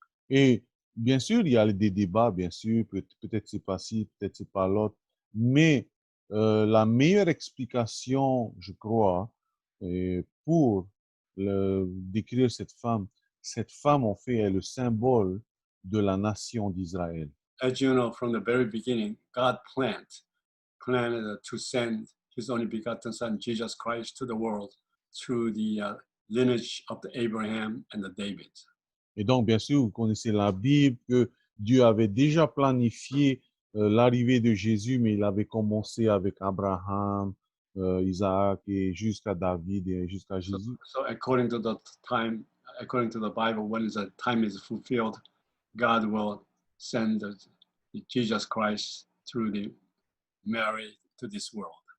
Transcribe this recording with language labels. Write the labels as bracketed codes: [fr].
[fr] Et bien sûr, il y a des débats, bien sûr, peut-être c'est pas ci, peut-être c'est pas l'autre, mais la meilleure explication, je crois, pour décrire cette femme, en fait, est le symbole de la nation d'Israël. [en] As you know, from the very beginning, God planned to send his only begotten son, Jesus Christ, to the world through the lineage of the Abraham and the David. [fr] Et donc, bien sûr, vous connaissez la Bible, que Dieu avait déjà planifié l'arrivée de Jésus, mais il avait commencé avec Abraham, Isaac, et jusqu'à David, et jusqu'à Jésus. [en] So according to the time, according to the Bible, when the time is fulfilled, God will send the Jesus Christ through the Mary to this world.